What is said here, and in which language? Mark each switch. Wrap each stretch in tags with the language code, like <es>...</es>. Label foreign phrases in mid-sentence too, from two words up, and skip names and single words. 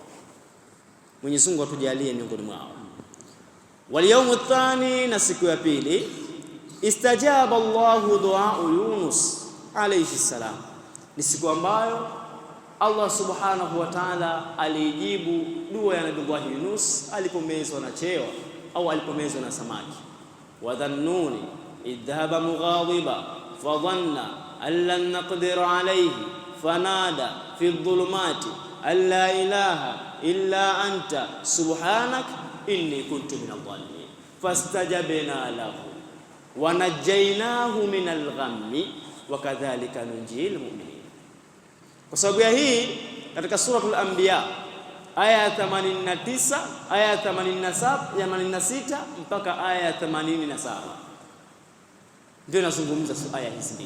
<sw>Mwenyezi Mungu atujalie miongoni mwao.</sw> <ar>واليوم الثاني,</ar> <sw>na siku ya pili,</sw> <ar>استجاب الله دعاء يونس عليه السلام,</ar> <sw>ni siku ambayo Allah</sw> <ar>سبحانه وتعالى</ar> <sw>alijibu dua ya Nabii Yunus alipomezwa na chewa au alipomezwa na samaki.</sw> <ar>وذا النون إذ ذهب مغاضبا فظن أن لن نقدر عليه فنادى في الظلمات أن لا إله إلا أنت سبحانك إني كنت من الظالمين فاستجبنا له ونجيناه من الغم وكذلك ننجي المؤمنين.</ar> <sw>Kwa sababu ya hii katika suratul Anbiya aya ya 89, aya ya 87, ya 86 mpaka aya ya 87 ndio nazungumza aya hizi mbili.</sw>